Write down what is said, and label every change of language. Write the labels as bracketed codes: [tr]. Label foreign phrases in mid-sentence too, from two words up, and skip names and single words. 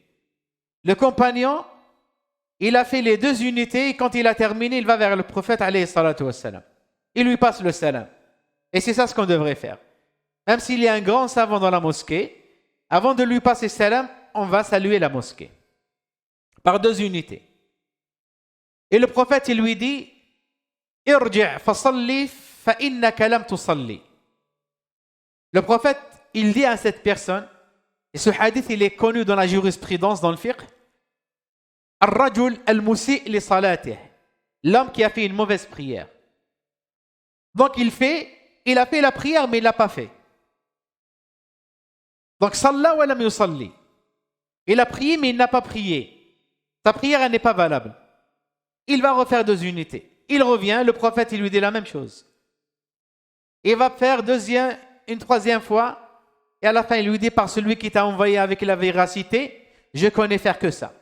[fr] Le compagnon, il a fait les deux unités et quand il a terminé, il va vers le prophète, [ar] عليه الصلاة والسلام. [fr] Il lui passe le salam. Et c'est ça ce qu'on devrait faire. Même s'il y a un grand savant dans la mosquée, avant de lui passer salam, on va saluer la mosquée. Par deux unités. Et le prophète, il lui dit, [ar] ارجع فصل فإنك لم تصل. [fr] Le prophète, il dit à cette personne, et ce hadith, il est connu dans la jurisprudence, dans le fiqh, [ar] الرجل المسيء لصلاته. [fr] L'homme qui a fait une mauvaise prière. Donc il a fait la prière, mais il ne l'a pas fait. Donc, [ar] صلى ولم يصل. [fr] Il a prié, mais il n'a pas prié. Sa prière, elle n'est pas valable. Il va refaire deux unités. Il revient, le prophète, il lui dit la même chose. Il va faire une troisième fois, et à la fin, il lui dit, par celui qui t'a envoyé avec la véracité, je connais faire que ça.